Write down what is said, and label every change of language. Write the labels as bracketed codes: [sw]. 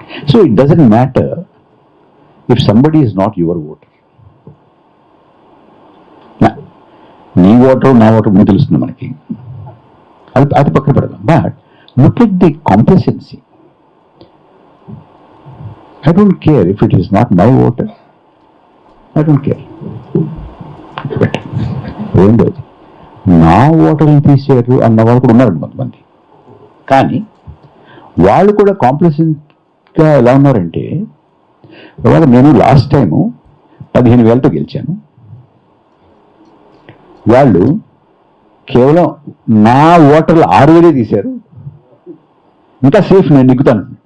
[en] So it doesn't matter if somebody is not your voter. [te] నీ voter నా voter ముందు తెలుస్తుంది మనకి, అది పక్కన పెడదాం. [en] But look at the complacency. I don't care if it is not my voter. I don't care. [te] But రెండోది, నా ఓటర్ని తీసేరు అన్న వాళ్ళు కూడా ఉన్నారండి కొంతమంది. కానీ వాళ్ళు కూడా కాంప్లసెంట్గా ఎలా ఉన్నారంటే, ఇవాళ నేను లాస్ట్ టైము 15,000తో గెలిచాను, వాళ్ళు కేవలం నా ఓటర్లు 6,000 తీశారు, ఇంకా సేఫ్, నేను నెగ్గుతాను.